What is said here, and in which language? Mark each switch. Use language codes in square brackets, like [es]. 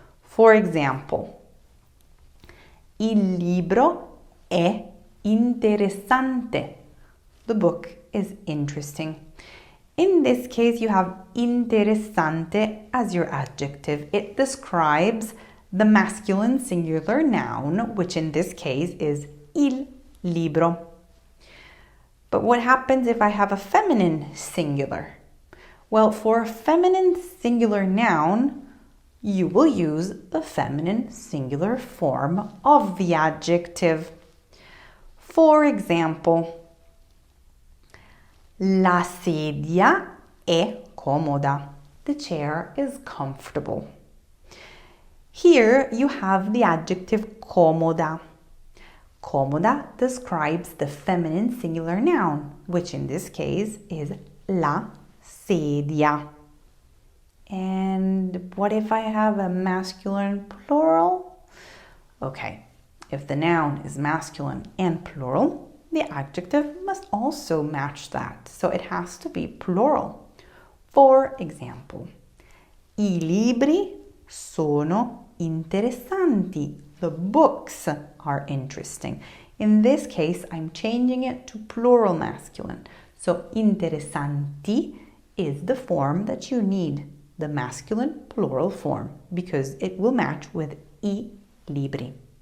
[en] For example, [it] il libro è interessante. [en] The book is interesting. In this case, you have interessante as your adjective. It describes the masculine singular noun, which in this case is il libro. But what happens if I have a feminine singular? Well, for a feminine singular noun, you will use the feminine singular form of the adjective. For example, [it] la sedia è comoda. [en] The chair is comfortable. Here you have the adjective comoda. Comoda describes the feminine singular noun, which in this case is la sedia. And what if I have a masculine plural? Okay, if the noun is masculine and plural, the adjective must also match that. So it has to be plural. For example, [it] I libri sono interessanti. [en] The books are interesting. In this case, I'm changing it to plural masculine. So interessanti is the form that you need, the masculine plural form, because it will match with I libri.